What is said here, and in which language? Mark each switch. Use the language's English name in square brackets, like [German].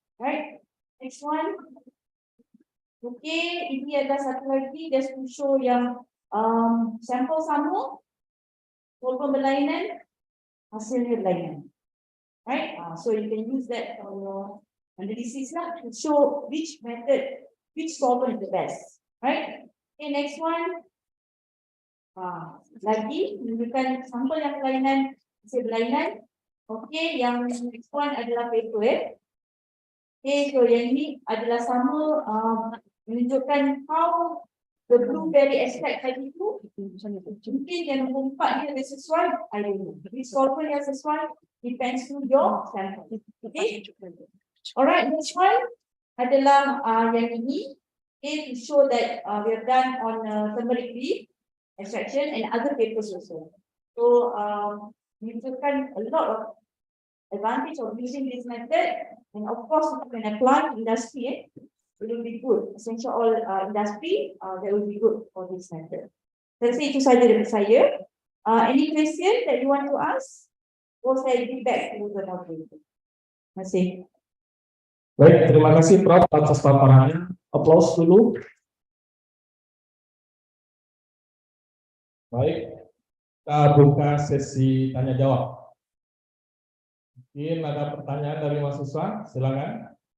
[Malay] Right? Next one. Okay, ini ada satu lagi [English] just to show [Malay] yang sampel sama, walaupun berlainan, hasilnya berlainan. Right? [English] So you can use that for your analysis lah to show which method, which solvent is the best. Right? Okay, next one. [Malay] Lagi menunjukkan sampel yang berlainan, hasil berlainan. Okay, yang next one adalah paper. Okay, so yang ini adalah sama menunjukkan [English] how the blueberry extract [Malay] tadi itu mungkin yang nombor 4 dia lebih sesuai, [English] I don't know. [Malay] Jadi solvent yang sesuai depends to your sample. Okay, alright, next one adalah yang ini. [English] Okay, to show that we have done on turmeric leaf extraction and other papers also. So [Malay] menunjukkan [English] a lot of advantage of using this method, and of course you can apply in industry. It will be good. Essential all industry that will be good for this method. Let's say [Malay] itu saja dari saya. [English] Any question that you want to ask? Or saya give back to the moderator. [Malay] Terima kasih. [Indonesian] Baik, terima kasih Prof atas paparannya. Applause dulu. Baik. kita buka sesi tanya jawab. Mungkin ada pertanyaan dari mahasiswa, silakan.